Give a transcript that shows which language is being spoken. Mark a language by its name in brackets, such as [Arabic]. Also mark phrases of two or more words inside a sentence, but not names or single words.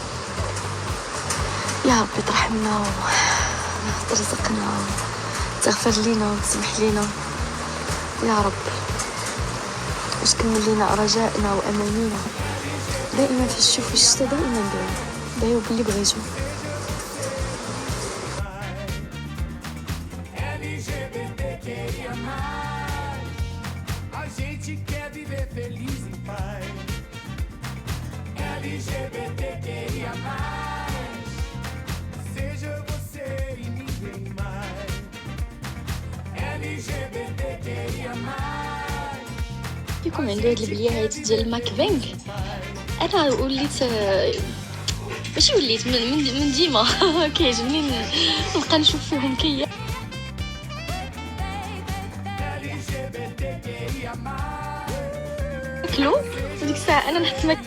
[Arabic] يا ربي ترحمنا وترزقنا وتغفر لينا وتسمح لينا يا رب، وتكمل لينا رجائنا وامانينا دائما في الشوف والشتا، دائما دعيو باللي بغيتو. [Portuguese] A gente quer viver feliz em paz. LGBTQIA+, seja você e ninguém mais. LGBTQIA+. [Arabic] فيكم عنده هاد البليهات ديال الماكفينغ. انا وليت ماشي وليت من ديما كيعجبني نبقى نشوف فيهم كيا كلو ديك الساعه انا نحس